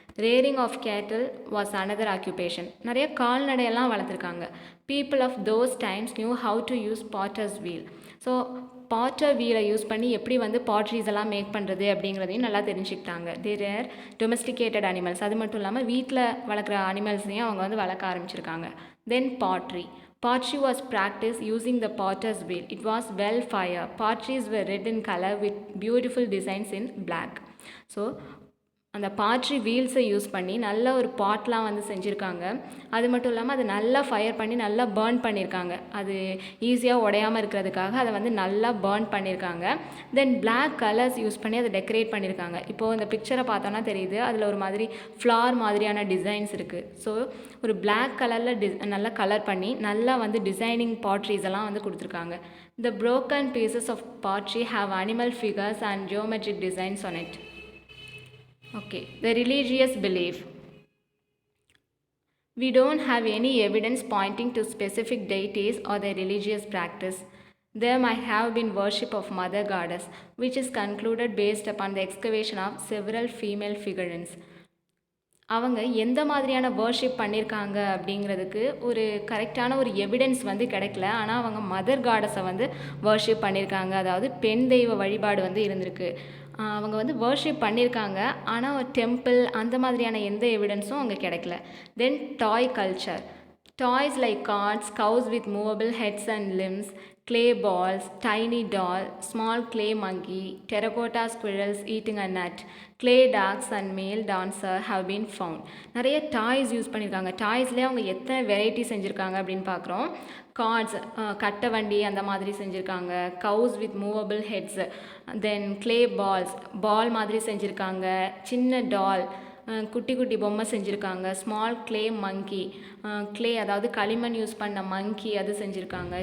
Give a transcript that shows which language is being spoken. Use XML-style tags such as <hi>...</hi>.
<en>Rearing of cattle was another occupation.</en> <ta>நிறைய கால்நடையெல்லாம் வளர்த்துருக்காங்க.</ta> <en>People of those times knew how to use potter's wheel.</en> <ta>So Potter வீலை use பண்ணி எப்படி வந்து பாட்ரிஸ் எல்லாம் மேக் பண்ணுறது அப்படிங்கிறதையும் நல்லா தெரிஞ்சுக்கிட்டாங்க.</ta> <en>There are domesticated animals.</en> <ta>அது மட்டும் இல்லாமல் வீட்டில் வளர்க்குற அனிமல்ஸையும் அவங்க வந்து வளர்க்க ஆரம்பிச்சிருக்காங்க.</ta> <en>Then pottery. Pottery was practiced using the potter's wheel. It was well fire. Potteries were red in color with beautiful designs in black.</en> <ta>So அந்த பாட்ரி வீல்ஸை யூஸ் பண்ணி நல்ல ஒரு பாட்லாம் வந்து செஞ்சுருக்காங்க. அது மட்டும் இல்லாமல் அது நல்லா ஃபயர் பண்ணி நல்லா பேர்ன் பண்ணியிருக்காங்க. அது ஈஸியாக உடையாமல் இருக்கிறதுக்காக அதை வந்து நல்லா பேர்ன் பண்ணியிருக்காங்க. தென் பிளாக் கலர்ஸ் யூஸ் பண்ணி அதை டெக்கரேட் பண்ணியிருக்காங்க. இப்போது இந்த பிக்சரை பார்த்தோன்னா தெரியுது, அதில் ஒரு மாதிரி ஃப்ளார் மாதிரியான டிசைன்ஸ் இருக்குது. ஸோ ஒரு பிளாக் கலரில் நல்லா கலர் பண்ணி நல்லா வந்து டிசைனிங் பாட்ரிஸ் எல்லாம் வந்து கொடுத்துருக்காங்க.</ta> <en>The broken pieces of pottery have animal figures and geometric designs on it. Okay, the religious belief. We don't have any evidence pointing to specific deities or their religious practice. There might have been worship of Mother Goddess, which is concluded based upon the excavation of several female figurines.</en> <ta>அவங்க எந்த மாதிரியான worship பண்ணியிருக்காங்க அப்படிங்கிறதுக்கு ஒரு கரெக்டான ஒரு evidence வந்து கிடைக்கல. ஆனால் அவங்க மதர் காடஸை வந்து வர்ஷிப் பண்ணியிருக்காங்க, அதாவது பெண் தெய்வ வழிபாடு வந்து இருந்திருக்கு. அவங்க வந்து வர்ஷிப் பண்ணியிருக்காங்க, ஆனால் ஒரு டெம்பிள் அந்த மாதிரியான எந்த எவிடன்ஸும் அங்கே கிடைக்கல.</ta> <en>Then toy culture. Toys like carts, cows with movable heads and limbs, clay balls, tiny doll, small clay monkey, terracotta squirrels eating a nut, clay dogs and male dancer have been found.</en> <ta>நிறைய toys use பண்ணியிருக்காங்க. டாய்ஸ்லேயே அவங்க எத்தனை variety செஞ்சுருக்காங்க அப்படின்னு பார்க்குறோம். Cards, கட்டை வண்டி அந்த மாதிரி செஞ்சுருக்காங்க.</ta> <en>cows with movable heads, then clay ball</en> <ta>மாதிரி செஞ்சுருக்காங்க. சின்ன டால், குட்டி குட்டி பொம்மை செஞ்சுருக்காங்க.</ta> <en>small clay monkey,</en> <ta>கிளே அதாவது களிமண் யூஸ் பண்ண மங்கி அது செஞ்சுருக்காங்க.</ta>